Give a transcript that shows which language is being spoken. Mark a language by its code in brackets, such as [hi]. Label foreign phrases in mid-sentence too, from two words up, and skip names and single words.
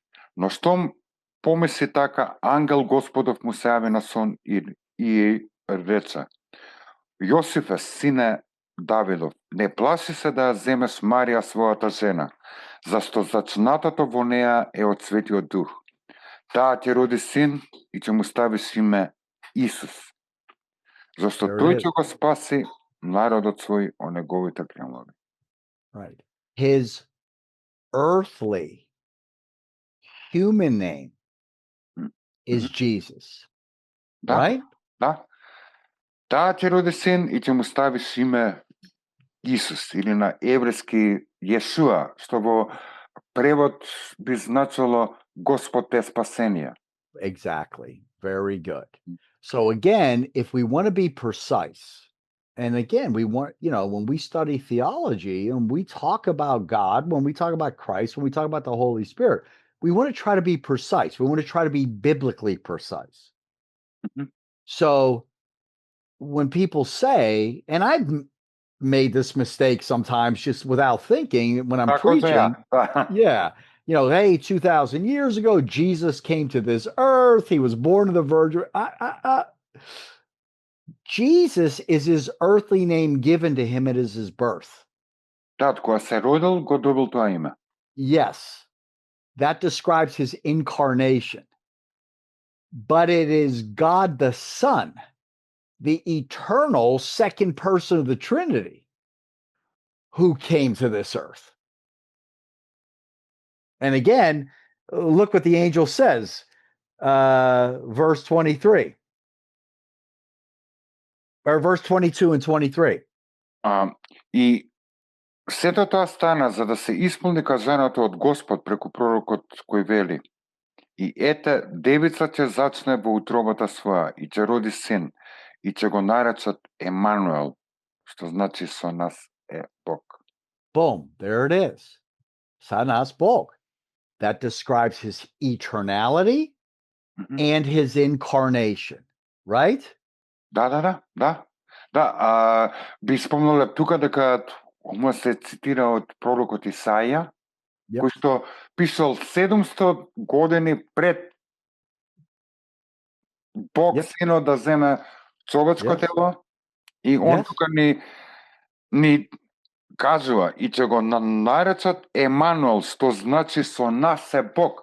[mk] Но штом помисли така, ангел Господов му се јави на сон и рече: Јосифе, сине Давидов, не плаши се да ја земеш Марија својата жена, зашто зачнатото во неја е од Светиот Дух. Таа ќе роди син и ќе му ставиш име Исус, зашто тој ќе го спаси народот свој од неговите гревови. [en] Right. His earthly human name is Jesus. [mk] Да, [en] right? [mk] Да. Таа ќе роди син и ќе му ставиш име Исус, или на еврејски Јешуа, што во превод би значило Господ е спасение. [en] Exactly. Very good. So again, if we want to be precise, and again, we want, when we study theology and we talk about God, when we talk about Christ, when we talk about the Holy Spirit, we want to try to be precise. We want to try to be biblically precise. Mhm. So when people say, and I've made this mistake sometimes just without thinking when I'm preaching, yeah, hey, 2,000 years ago, Jesus came to this earth. He was born of the Virgin. Jesus is his earthly name given to him. It is his birth. [mk] Да, кога се родил, го добил тоа име. [en] Yes, that describes his incarnation. But it is God the Son, the eternal second person of the Trinity, who came to this earth. And again, look what the angel says, verse 23. Or verse 22 and 23. [mk] И сето тоа стана за да се исполни кажаното од Господ преку пророкот кој вели: И ете, девица ќе зачне во утробата своја и ќе роди син и ќе го наречат Емануел, што значи со нас е Бог. [en] Boom, there it is. [sr] Sa nas Bog. [en] That describes his eternality and his incarnation, right? [mk] Да. Би спомнале тука дека му се цитира од пророкот Исаја, кој што пишал 700 години пред Бог синот да земе човечко тело, и он тука ни кажува и ќе го наречат Емануел, што значи со нас е Бог.